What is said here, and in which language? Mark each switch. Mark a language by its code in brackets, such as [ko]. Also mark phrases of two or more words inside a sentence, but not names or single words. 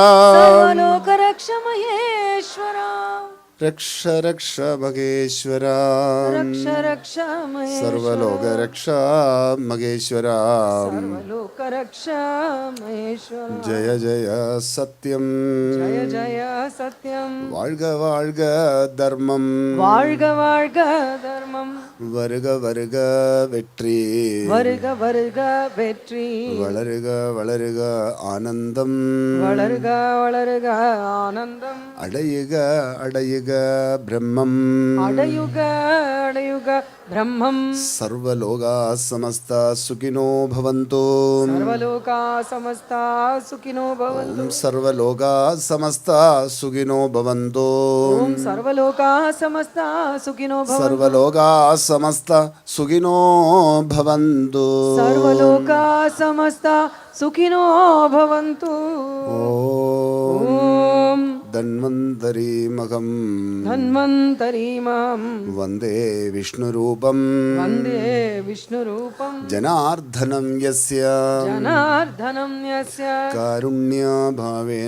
[sa] लोक रक्ष महेश्वरा रक्ष रक्ष महेश्वरा रक्ष रक्ष महेश्वरा सर्वलोक रक्ष महेश्वरा सर्वलोक रक्ष महेश्वरा जय जय सत्यम जय जय सत्यम [ta] வாழ்க வாழ்க தர்மம் வாழ்க வாழ்க தர்மம் வருக வருக வெற்றி வருக வருக வெற்றி வளருக வளருக ஆனந்தம் வளருக வளருக ஆனந்தம் அடையுக அடையுக பிரம்மம் அடையுக அடையுக பிரம்மம் [sa] सर्वलोकाः समस्ताः सुखिनो भवन्तु सर्वलोकाः समस्ताः सुखिनो भवन्तु ॐ सर्वलोकाः समस्ताः सुखिनो भवन्तु ॐ सर्वलोकाः समस्ताः सुखिनो भवन्तु सर्वलोकाः समस्ताः सुखिनो भवन्तु सर्वलोकाः समस्ताः सुखिनो भवन्तु ॐ धन्वन्तरीमकम् தன்வந்தரீமம் वन्दे विष्णुरूपम् वन्दे विष्णुरूपम् जनार्दनं यस्य जनार्दनं यस्य காருண்யபாவேன